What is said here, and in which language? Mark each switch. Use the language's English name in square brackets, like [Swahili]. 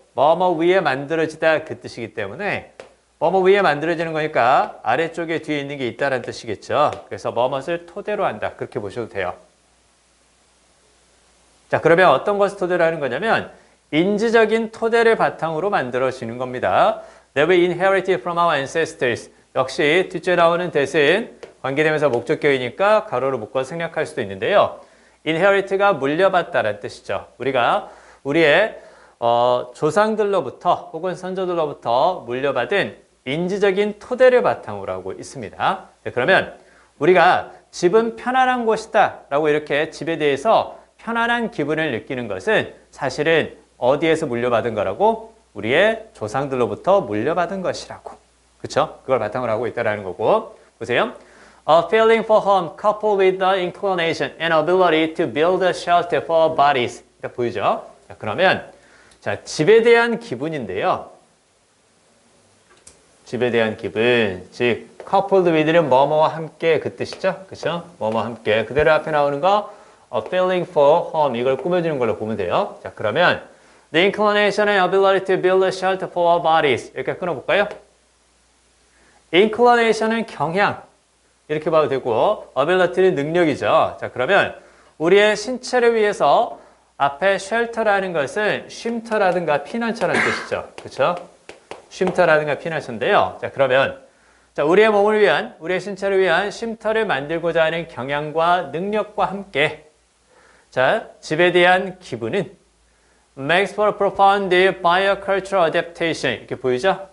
[Korean] 뭐뭐 위에 만들어지다 그 뜻이기 때문에 뭐뭐 위에 만들어지는 거니까 아래쪽에 뒤에 있는 게 있다는 뜻이겠죠. 그래서 뭐뭇을 토대로 한다. 그렇게 보셔도 돼요. 자, 그러면 어떤 것을 토대로 하는 거냐면 인지적인 토대를 바탕으로 만들어지는 겁니다. [English] That we inherited from our ancestors. [Korean] 역시 뒷줄에 나오는 that은 관계되면서 목적격이니까 가로로 묶어 생략할 수도 있는데요. inherit가 물려받다라는 뜻이죠. 우리가 우리의 조상들로부터 혹은 선조들로부터 물려받은 인지적인 토대를 바탕으로 하고 있습니다. 네, 그러면 우리가 집은 편안한 곳이다 라고 이렇게 집에 대해서 편안한 기분을 느끼는 것은 사실은 어디에서 물려받은 거라고? 우리의 조상들로부터 물려받은 것이라고. 그렇죠? 그걸 바탕으로 하고 있다는 거고. 보세요. [English] A feeling for home coupled with the inclination and ability to build a shelter for our bodies. [Korean] 보이죠? 자, 그러면 자, 집에 대한 기분인데요. 집에 대한 기분, 즉 coupled with는 뭐뭐와 함께 그 뜻이죠. 그렇죠? 뭐뭐와 함께. 그대로 앞에 나오는 거 [English] a feeling for home [Korean] 이걸 꾸며주는 걸로 보면 돼요. 자, 그러면 [English] the inclination and ability to build a shelter for our bodies [Korean] 이렇게 끊어볼까요? inclination은 경향 이렇게 봐도 되고 ability는 능력이죠. 자, 그러면 우리의 신체를 위해서 앞에 쉘터라는 것은 쉼터라든가 피난처라는 뜻이죠. 그렇죠? 쉼터라든가 피난처인데요. 자, 그러면 자, 우리의 몸을 위한, 우리의 신체를 위한 쉼터를 만들고자 하는 경향과 능력과 함께 자, 집에 대한 기분은 [English] makes for a profound biocultural adaptation [Korean] 이렇게 보이죠?